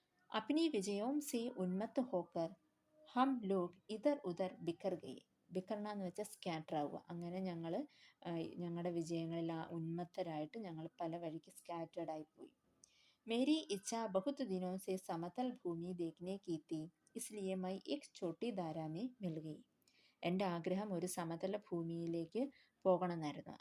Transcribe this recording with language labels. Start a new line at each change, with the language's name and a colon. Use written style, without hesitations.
Hindi: अपनी विजयों से उन्मत्त होकर हम लोग इधर उधर बिखर गए.
Malayalam: ബിക്കർണ എന്ന് വെച്ചാൽ സ്കാറ്റർ ആവുക. അങ്ങനെ ഞങ്ങൾ ഞങ്ങളുടെ വിജയങ്ങളിൽ ഉന്മത്തരായിട്ട് ഞങ്ങൾ പല വഴിക്ക് സ്കാറ്റേർഡ് ആയിപ്പോയി.
Hindi: मेरी इच्छा बहुत दिनों से समतल भूमि देखने की थी, इसलिए मैं एक छोटी धारा में मिल गई.
Malayalam: എൻ്റെ ആഗ്രഹം ഒരു സമതല ഭൂമിയിലേക്ക് പോകണമെന്നായിരുന്നു.